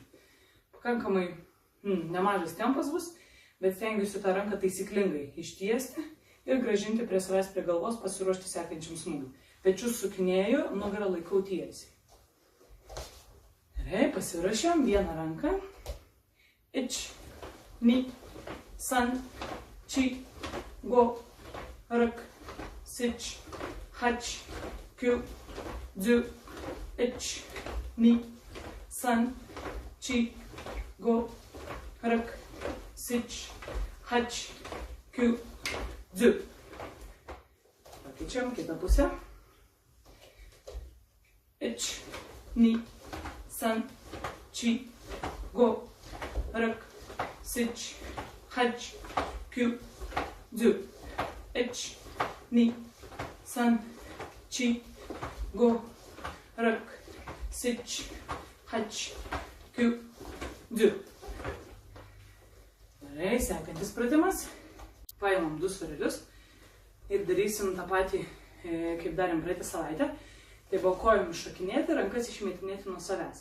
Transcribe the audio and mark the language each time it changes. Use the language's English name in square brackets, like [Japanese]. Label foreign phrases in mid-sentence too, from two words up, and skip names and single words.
[Lithuanian] Pakankamai nemažas tempas bus, bet stengiuosi tą ranką taisyklingai ištiesti ir grąžinti prie savęs prie galvos, pasiruošti sekančiam smūgiui. Pečius sukinėju, nugarą laikau tiesiai. Gerai, pasiruošiam vieną ranką. [Japanese] Ich, に、さん、し、ご、ろく, しち、はち、きゅう、じゅう、いち, に、さん、し、ご、ろく, sich, はち、きゅう、じゅう. [Lithuanian] Pakeičiam kitą pusę. [Japanese] Ich, に、さん、し、ご、ろく, しち、はち、きゅう、じゅう. Ich, に、さん、し、ご、ろく, sich, はち、きゅう、じゅう. [Lithuanian] Gerai, sekantis pratimas. Paimam du svarelius ir darysim tą patį, kaip darėm praeitą savaitę. Tai buvo kojom iššokinėti, rankas išmetinėti nuo savęs.